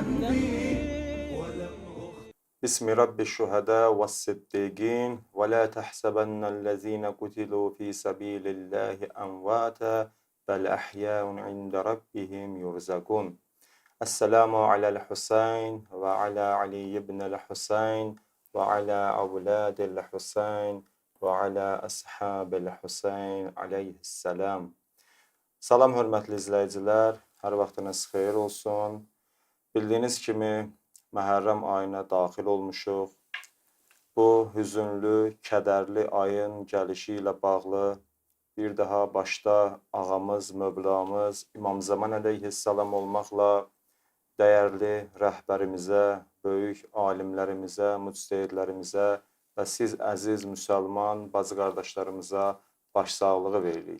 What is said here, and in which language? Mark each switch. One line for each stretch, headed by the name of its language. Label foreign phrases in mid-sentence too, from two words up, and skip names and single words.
Arabic: بسم رب الشهداء والصديقين ولا تحسبن الذين قتلوا في سبيل الله أمواتا بل أحياء عند ربهم يرزقون. السلام على الحسين وعلى علي بن الحسين وعلى أولاد الحسين وعلى أصحاب الحسين aleyhisselam.
Azerbaijani: Salam hörmətli izləyicilər, hər vaxtınız xeyir olsun. Bildiyiniz kimi Məhərrəm ayına daxil olmuşuq. Bu hüzünlü, kədərli ayın gəlişi ilə bağlı bir daha başda ağamız, Mövlamız İmam Zaman əleyhissalam olmaqla dəyərli rəhbərimizə, böyük alimlərimizə, müctəhidlərimizə və siz əziz müsəlman bacı qardaşlarımıza başsağlığı veririk.